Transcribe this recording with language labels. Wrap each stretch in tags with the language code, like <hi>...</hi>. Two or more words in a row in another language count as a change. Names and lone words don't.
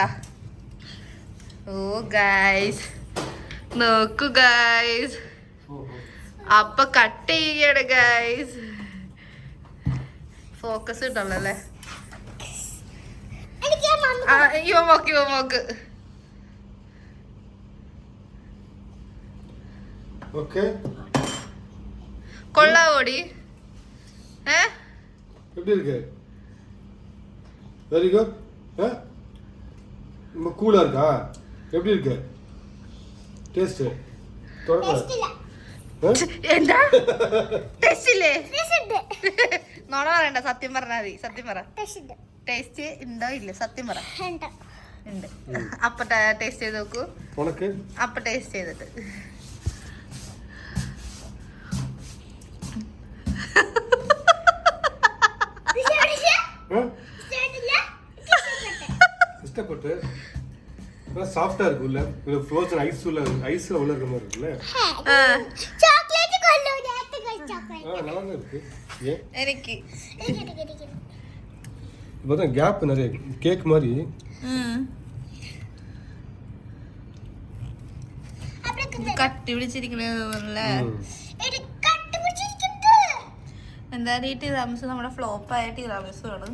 <en>oh guys,</en> <ml>നോക്കൂ ഗൈസ്, അപ്പൊ കട്ട് ചെയ്യുകയാണ് ഗൈസ്. ഫോക്കസ് കിട്ടല്ലോ അല്ലേ? ഇവ നോക്ക്. ഓക്കേ കൊള്ളാവോടി?</ml> <ta>எப்படி இருக்கு?</ta> <en>very good.</en> <ta>ரொம்ப கூலா இருக்கா? எப்படி இருக்கு டேஸ்ட்?</ta> <ml>എന്താ ടേസ്റ്റ് ഇല്ലേ? നോണ പറയണ്ട, സത്യം പറഞ്ഞാൽ മതി. സത്യം പറ, ടേസ്റ്റ് ഉണ്ടോ ഇല്ല? സത്യം പറ. ഉണ്ട്. അപ്പൊ ടേസ്റ്റ് ചെയ്ത് നോക്കൂ. അപ്പൊ ടേസ്റ്റ് ചെയ്തിട്ട്</ml> <ta>இஷ்டப்பட்டு சாஃப்டா இருக்குல்ல, இது</ta> <en>frozen iceல</en> <ta>உள்ள இருக்க மாதிரி இருக்குல்ல.</ta> <ml>ചോക്ലേറ്റ് കൊള്ളൂ, നേരത്തെ കഴിച്ച ചോക്ലേറ്റ്</ml> <ta>நல்லா இருக்கு. ஏன்</ta> <ml>എനിക്ക്</ml> <ta>இப்பதான் கேப் நிறைய கேக் மாதிரி.</ta> <ml>കട്ടി പിടിച്ചിരിക്കണല്ലേ? എന്തായാലും ഈ ടിറാമിസ് നമ്മുടെ ഫ്ലോപ്പ് ആയ ടിറാമിസ് ആണ്.</ml>